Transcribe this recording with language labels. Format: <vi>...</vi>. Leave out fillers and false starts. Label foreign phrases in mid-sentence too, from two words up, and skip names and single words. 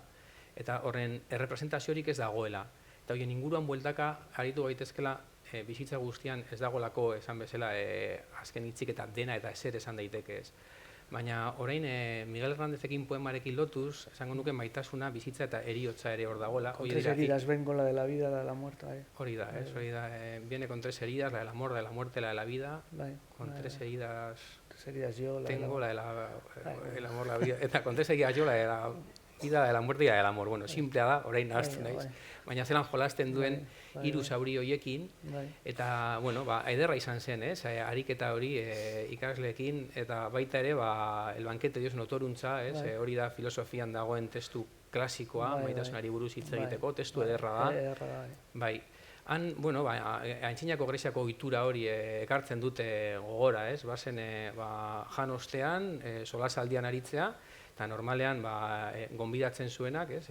<eu>Eta horren errepresentaziorik ez dagoela. Eta horien inguruan bueltaka aritu gaitezkela bizitza guztian ez dagoelako esan bezala azken hitzik eta dena eta ezer esan daiteke ez. Baina orain Miguel Hernández-ekin poemarekin lotuz, esango nuke maitasuna, bizitza eta heriotza ere hor dagoela.</eu> <es>Con 3 heridas vengo, la de la vida, la de la muerte.</es> <eu>Hori da,</eu> <es>viene con 3 heridas, la del amor, de la muerte, la de la vida. Con 3 heridas yo, tengo, la del amor, la vida. Eta con 3 heridas yo, la de la vida, de la muerte y la del amor.</es> <eu>Bueno, simplea da, orain nahazten naiz. Baina zelan jolasten duen 3 zauri horiekin, eta, bueno, ederra izan zen, ez? Ariketa hori ikasleekin, eta baita ere,</eu> <es>el banquete Dios notoruntza, ez?</es> <eu>Hori da filosofian dagoen testu klasikoa, maitasunari buruz hitz egiteko, testu ederra da. Bai. Han, bueno, Antzinako Greziako ohitura hori ekartzen dute gogora, ez? Bazen jan ostean, solasaldian aritzea, eta normalean gonbidatzen zuenak, ez?</eu>